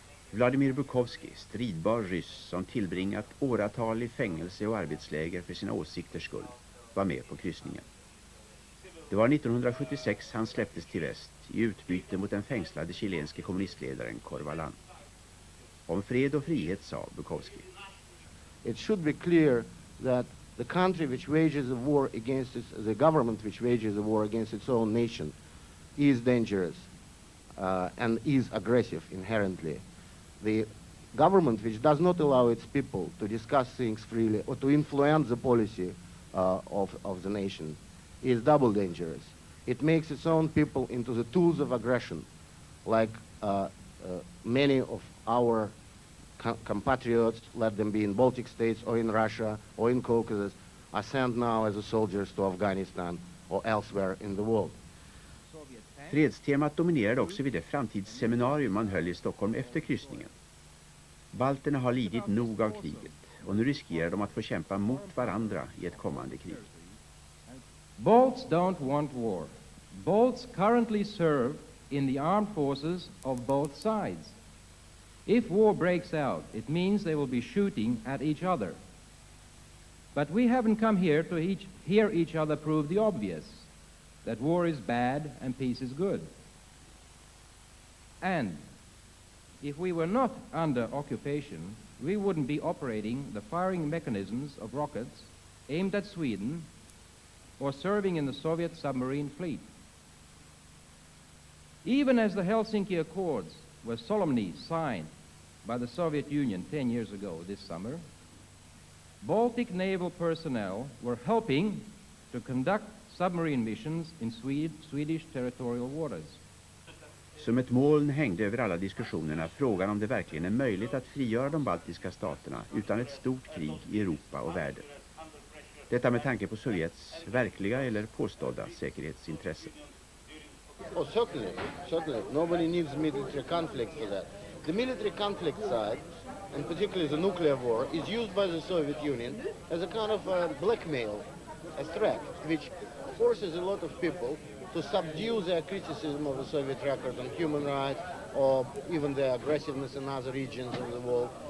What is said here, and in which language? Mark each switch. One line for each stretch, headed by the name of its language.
Swedish: Vladimir Bukovski, stridbar ryss som tillbringat åratal i fängelse och arbetsläger för sina åsikters skull, var med på kryssningen. Det var 1976 han släpptes till väst i utbyte mot den fängslade chilenske kommunistledaren Corvalán. Om fred och frihet sa Bukovski:
English: It should be clear that the country which wages a war against the government which wages a war against its own nation is dangerous and is aggressive inherently. The government which does not allow its people to discuss things freely or to influence the policy of the nation is double dangerous. It makes its own people into the tools of aggression, like many of our compatriots, let them be in Baltic states or in Russia or in Caucasus, are sent now as soldiers to Afghanistan or elsewhere in the world.
Swedish: Fredstemat dominerade också vid det framtidsseminarium man höll i Stockholm efter kryssningen. Balterna har lidit nog av kriget och nu riskerar de att få kämpa mot varandra i ett kommande krig.
English: Balts don't want war. Balts currently serve in the armed forces of both sides. If war breaks out, it means they will be shooting at each other. But we haven't come here to hear each other prove the obvious, that war is bad and peace is good. And if we were not under occupation, we wouldn't be operating the firing mechanisms of rockets aimed at Sweden or serving in the Soviet submarine fleet. Even as the Helsinki Accords were solemnly signed by the Soviet Union 10 years ago this summer, Baltic naval personnel were helping to conduct submarine missions in Swedish territorial waters.
Swedish: Som ett moln hängde över alla diskussionerna frågan om det verkligen är möjligt att frigöra de baltiska staterna utan ett stort krig i Europa och världen. Detta med tanke på Sovjets verkliga eller påstådda säkerhetsintresse.
English: Oh, certainly. Nobody needs military conflict for that. The military conflict side, and particularly the nuclear war, is used by the Soviet Union as a kind of blackmail, a threat, which forces a lot of people to subdue their criticism of the Soviet record on human rights or even their aggressiveness in other regions of the world.